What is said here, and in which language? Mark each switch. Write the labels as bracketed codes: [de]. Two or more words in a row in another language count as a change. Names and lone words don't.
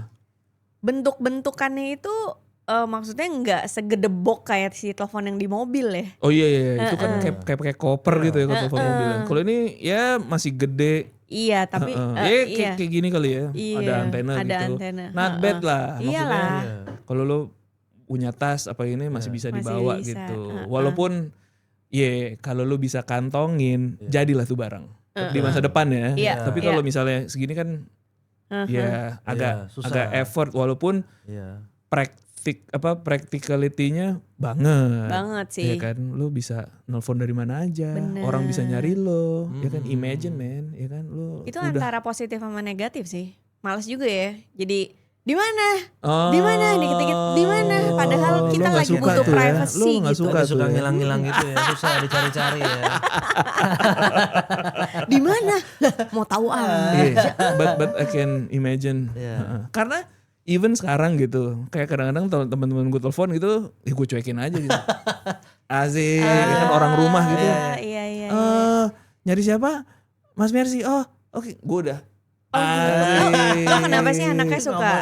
[id] bentuk-bentukannya itu maksudnya nggak segedebok kayak si telepon yang di mobil ya. Oh iya, itu kan kayak pakai koper gitu ya kalau telepon mobil. Kalau ini ya masih gede. Iya, tapi Ya iya. kayak gini kali ya. Iya, Ada antena ada gitu. antena. [en] Not bad [id] lah. Maksudnya Iyalah. kalau lo punya tas apa ini masih bisa Masih dibawa bisa, gitu. Walaupun kalau lo bisa kantongin, jadilah tuh barang di masa depan ya. Iya, Tapi kalau misalnya segini kan ya agak susah. agak effort, walaupun Iya. practicality-nya banget. Banget sih. Ya kan, lo bisa nelpon dari mana aja, Bener. orang bisa nyari lo, ya kan, [en] imagine man, [id] ya kan, lo Itu udah antara positif sama negatif sih. Males juga ya. Jadi di mana? Oh, Di mana? Dikit-dikit di mana? Padahal lo kita nggak lagi suka butuh tuh ya. privacy Lo nggak gitu. suka Suka tuh ya. ngilang-ngilang gitu ya, susah dicari-cari ya. Di mana? Lah, mau tahu Iya, [en] but I can imagine. [id] Iya. Heeh. Karena even sekarang gitu, kayak kadang-kadang teman-teman gue telepon gitu, ya gue cuekin aja gitu. Asik, ya kan orang rumah gitu. Iya. Nyari siapa? Mas Mercy. Oh, oke, gue udah. Lo kenapa sih anaknya suka